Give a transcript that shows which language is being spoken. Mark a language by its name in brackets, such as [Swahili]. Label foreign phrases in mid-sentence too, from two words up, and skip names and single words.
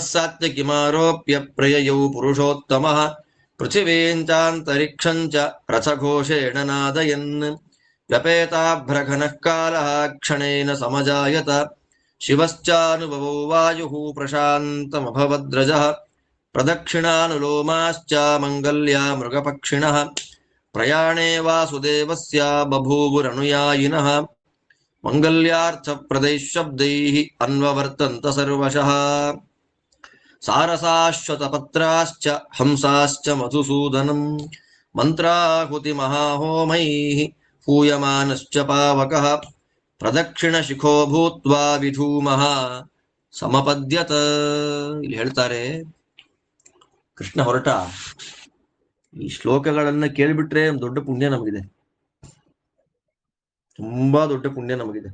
[Sanskrit] ಸಾತ್ಯಕಿಮಾರೋಪ್ಯ ಪ್ರಯಯೌ ಪುರುಷೋತ್ತಮಃ ಪೃಥಿವೀಂಚಾಂತರಿಕ್ಷಂ ಚ ರಥಘೋಷೇಣ ನಾದಯನ್ ವ್ಯಪೇತಾಭ್ರಘನಃ ಕಾಲಃ ಕ್ಷಣೇನ ಸಮಜಾಯತ ಶಿವಶ್ಚಾನುಭವೋ ವಾಯುಃ ಪ್ರಶಾಂತಮಭವದ್ರಜಃ ಪ್ರದಕ್ಷಿಣಾನುಲೋಮಾಶ್ಚ ಮಂಗಲ್ಯಾ ಮೃಗಪಕ್ಷಿಣಃ ಪ್ರಯಾಣೇ ವಾಸುದೇವಸ್ಯ ಬಭೂವುರನುಯಾಯಿನಃ ಮಂಗಲ್ಯಾರ್ಥಪ್ರದೈಃ ಶಬ್ದೈಃ ಅನ್ವವರ್ತಂತ ಸರ್ವಶಃ ಸಾರಸಾಶ್ವತಪತ್ರಾಶ್ಚ ಹಂಸಾಶ್ಚ ಮಧುಸೂದನಂ ಮಂತ್ರಾಹುತಿ ಮಹಾಹೋಮೈಃ ಹೂಯಮಾನಶ್ಚ ಪಾವಕಃ ಪ್ರದಕ್ಷಿಣಶಿಖೋ ಭೂತ್ವಾ ವಿಧೂಮಃ ಸಮಪದ್ಯತ. [Kannada] ಇಲ್ಲಿ ಹೇಳ್ತಾರೆ ಕೃಷ್ಣ ಹೊರಟ. ಈ ಶ್ಲೋಕಗಳನ್ನ ಕೇಳಿಬಿಟ್ರೆ ಒಂದು ದೊಡ್ಡ ಪುಣ್ಯ ನಮಗಿದೆ, ತುಂಬಾ ದೊಡ್ಡ ಪುಣ್ಯ ನಮಗಿದೆ.